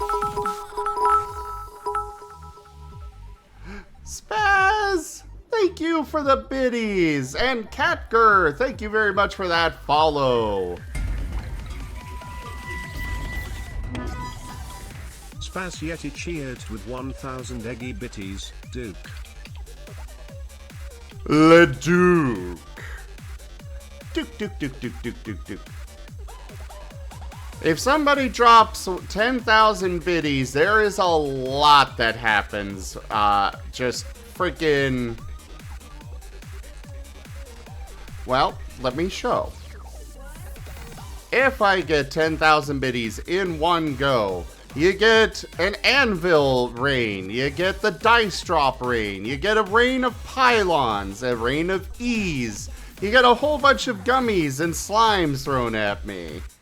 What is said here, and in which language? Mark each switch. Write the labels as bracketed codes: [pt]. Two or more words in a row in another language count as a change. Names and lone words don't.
[en] Spaz! Thank you for the biddies! And Catger, thank you very much for that follow. Spaz Yeti cheered with 1,000 eggy bitties, Duke. Le Duke. Duke, Duke, Duke, Duke, Duke, Duke, Duke. If somebody drops 10,000 biddies, there is a lot that happens. Just freaking... Well, let me show. If I get 10,000 biddies in one go, you get an anvil rain, you get the dice drop rain, you get a rain of pylons, a rain of ease, you get a whole bunch of gummies and slimes thrown at me.